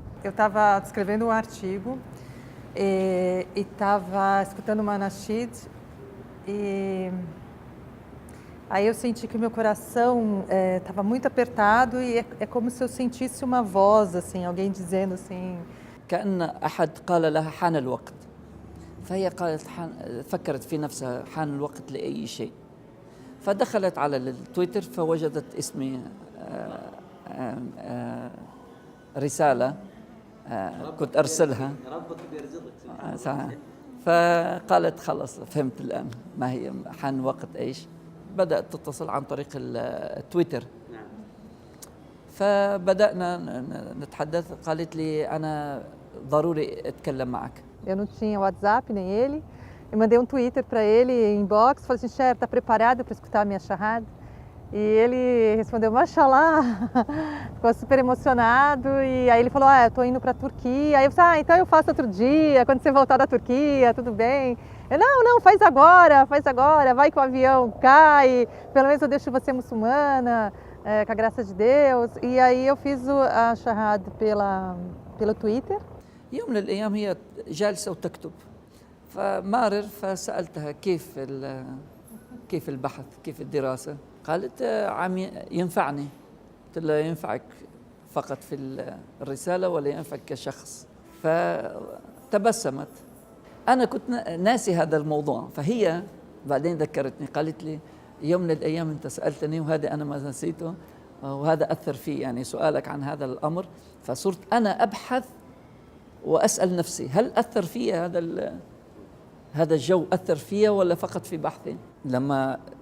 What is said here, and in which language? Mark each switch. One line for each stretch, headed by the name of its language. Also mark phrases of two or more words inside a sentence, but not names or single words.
Portuguese: Eu estava escrevendo um artigo e estava escutando uma nasheed e aí eu senti que o meu coração estava muito apertado e é como se eu sentisse uma voz, assim, alguém dizendo assim...
Arabic: كأن أحد قال لها حان الوقت فهي قالت فكرت في نفسها حان الوقت لأي شيء فدخلت على التويتر فوجدت اسمي رسالة كنت أرسلها فقالت خلاص فهمت الآن ما هي حان وقت إيش بدأت تتصل عن طريق التويتر فبدأنا نتحدث قالت لي أنا ضروري أتكلم معك.
Portuguese: Eu não tinha WhatsApp nem ele. Eu mandei um Twitter para ele, inbox, falei assim: Cher, tá preparado para escutar a minha charrada? E ele respondeu: Mashallah, ficou super emocionado. E aí ele falou: eu tô indo para a Turquia. Aí eu falei: então eu faço outro dia, quando você voltar da Turquia, tudo bem. Eu: não, faz agora, vai que o avião cai, pelo menos eu deixo você muçulmana, com a graça de Deus. E aí eu fiz a charrada pelo Twitter.
Arabic: يوم من الأيام هي جالسة وتكتب فمارر فسألتها كيف البحث كيف الدراسة قالت عم ينفعني قلت لها ينفعك فقط في الرسالة ولا ينفعك كشخص فتبسمت أنا كنت ناسي هذا الموضوع فهي بعدين ذكرتني قالت لي يوم من الأيام أنت سألتني وهذا أنا ما نسيته وهذا أثر في يعني سؤالك عن هذا الأمر فصرت أنا أبحث وأسأل نفسي هل أثر في هذا الجو أثر فيها ولا فقط في بحثي لما